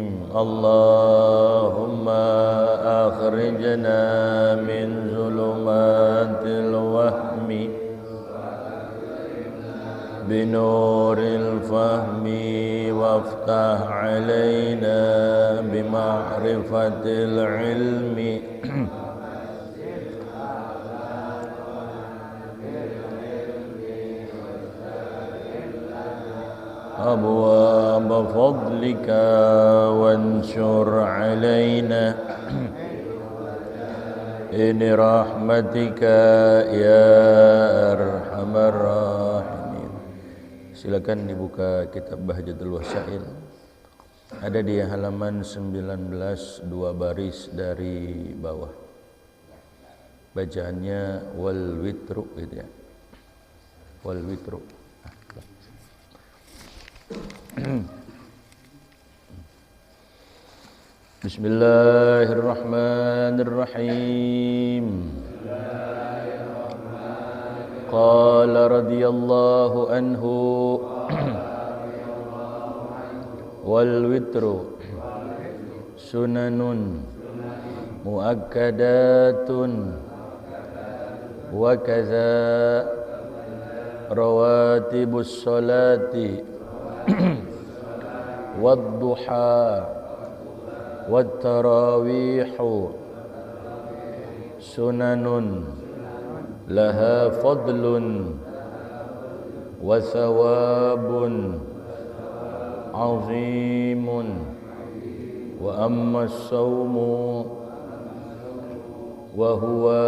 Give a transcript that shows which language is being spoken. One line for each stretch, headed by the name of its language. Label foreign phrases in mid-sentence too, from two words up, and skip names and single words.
Arabic: اللهم أخرجنا من ظلمات الوهم بنور الفهم وافتح علينا بمعرفة العلم أبواب فضلك وانشر علينا إن رحمتك يا أرحم الراحمين.
Indonesian: Silakan dibuka kitab Bahjatul Wasail. Ada di halaman 19, 2 baris dari bawah. Bacaannya
Arabic: والوتر
Indonesian: gitu ya.
Arabic: والوتر. بسم الله الرحمن الرحيم. قال رضي الله عنه والوتر سنن مؤكدة وكذا رواتب الصلاة والضحى والتراويح سنن لها فضل وثواب عظيم وأما الصوم وهو